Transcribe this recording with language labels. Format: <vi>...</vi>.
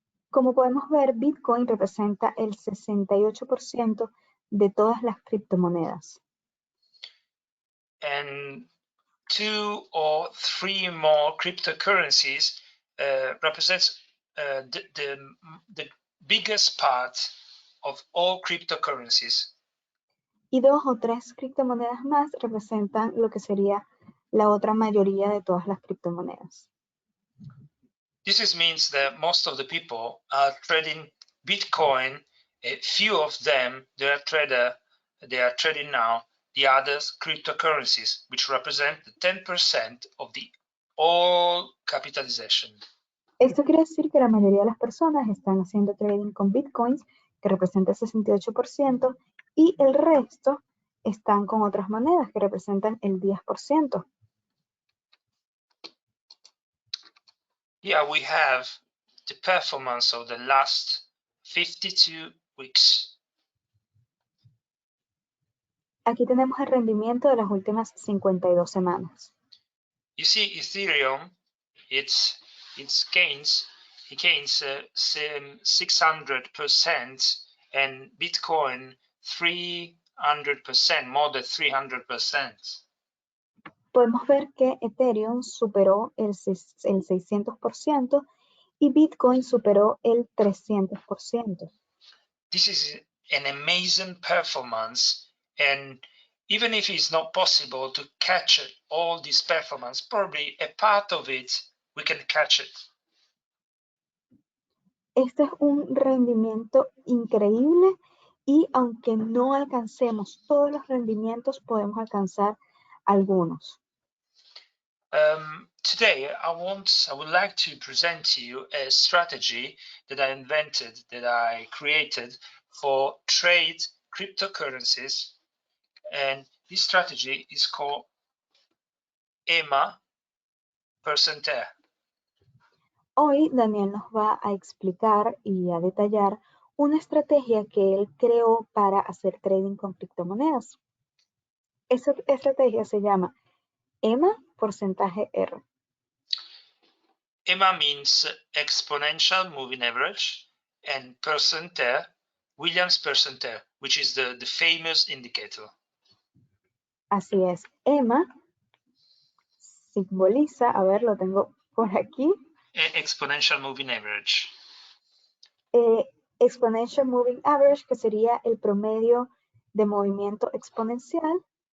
<es>Como podemos ver, Bitcoin representa el 68% de todas las criptomonedas.</es> <en>And 2 or 3 more cryptocurrencies represents the biggest part of all cryptocurrencies.</en> <es>Y 2 o 3 criptomonedas más representan lo que sería la otra mayoría de todas las criptomonedas.</es> <en>This means that most of the people are trading Bitcoin. A few of them they are trading now the other cryptocurrencies, which represent the 10% of the all capitalization.</en> <es>Esto quiere decir que la mayoría de las personas están haciendo trading con Bitcoins, que representa el 68%, y el resto están con otras monedas que representan el 10%.</es> <en>Here we have the performance of the last 52 weeks.</en> <es>Aquí tenemos el rendimiento de las últimas 52 semanas.</es> <en>You see, Ethereum, it gains 600%, and Bitcoin 300%, more than 300%.</en> <es>Podemos ver que Ethereum superó el 600% y Bitcoin superó el 300%.</es> <en>This is an amazing performance, and even if it's not possible to catch all this performance, probably a part of it we can catch it.</en> <es>Este es un rendimiento increíble y aunque no alcancemos todos los rendimientos, podemos alcanzar algunos.</es> <en>Today, I would like to present to you a strategy that I invented, that I created for trade cryptocurrencies, and this strategy is called EMA percentaje.</en> <es>Hoy Daniel nos va a explicar y a detallar una estrategia que él creó para hacer trading con criptomonedas. Esa estrategia se llama EMA porcentaje R.</es> <en>EMA means exponential moving average, and percentaje, Williams percentaje, which is the famous indicator.</en> <es>Así es, EMA simboliza, a ver, lo tengo por aquí.</es> <en>Exponential moving average. Exponential moving average,</en> <es>que sería el promedio de movimiento exponencial.</es>